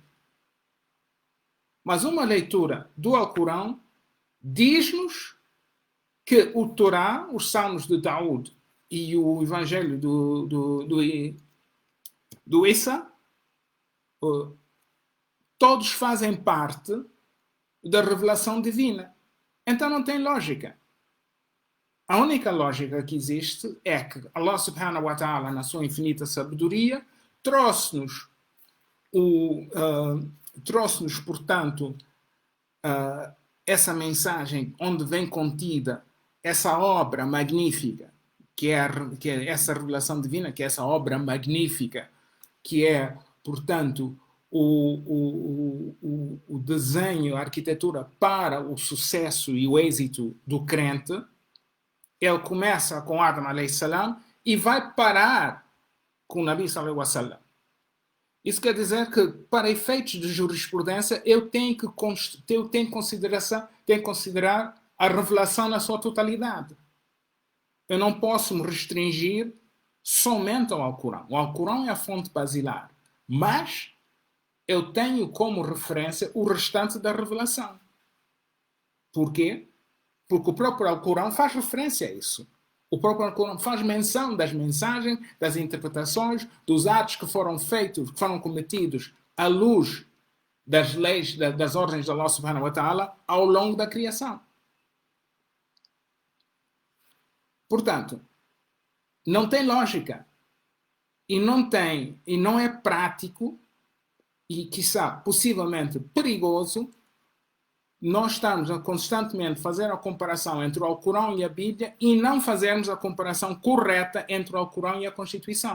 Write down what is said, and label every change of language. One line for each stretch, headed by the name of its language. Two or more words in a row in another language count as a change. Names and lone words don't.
Portuguese: Mas uma leitura do Alcorão diz-nos que o Torá, os Salmos de Daúd e o Evangelho do Issa, todos fazem parte da revelação divina. Então não tem lógica. A única lógica que existe é que Allah
Arabic: سبحانه وتعالى,
Portuguese: na sua infinita sabedoria, trouxe-nos, portanto, essa mensagem onde vem contida essa obra magnífica, que é essa revelação divina, que é essa obra magnífica, que é, portanto, o desenho, a arquitetura para o sucesso e o êxito do crente. Ele começa com Adam
Arabic: عليه السلام
Portuguese: e vai parar com o Nabi
Arabic: صلى الله عليه وسلم.
Portuguese: Isso quer dizer que, para efeitos de jurisprudência, eu tenho que considerar a revelação na sua totalidade. Eu não posso me restringir somente ao Alcorão. O Alcorão é a fonte basilar, mas eu tenho como referência o restante da revelação. Por quê? Porque o próprio Alcorão faz referência a isso. O próprio Alcorão faz menção das mensagens, das interpretações, dos atos que foram feitos, que foram cometidos à luz das leis, das ordens de Allah
Arabic: سبحانه وتعالى
Portuguese: ao longo da criação. Portanto, não tem lógica e não é prático e, quiçá, possivelmente perigoso nós estamos a constantemente fazer a comparação entre o Alcorão e a Bíblia e não fazermos a comparação correta entre o Alcorão e a Constituição.